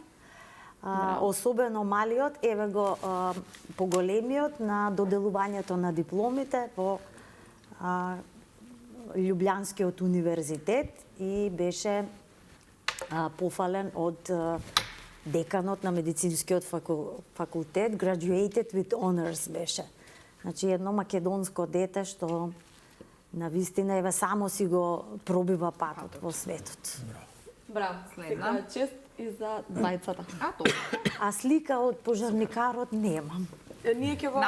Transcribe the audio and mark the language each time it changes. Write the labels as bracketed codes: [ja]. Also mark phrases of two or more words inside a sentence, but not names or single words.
[mk] Особено малиот, еве го поголемиот на доделувањето на дипломите во Љубљанскиот универзитет и беше пофален од деканот на медицинскиот факултет, [en] graduated with honors беше. [mk] Значи едно македонско дете што на вистина еве само си го пробива патот во светот. Браво. Следна. Чест и за двајцата. А слика од пожарникарот немам. Ние ќе го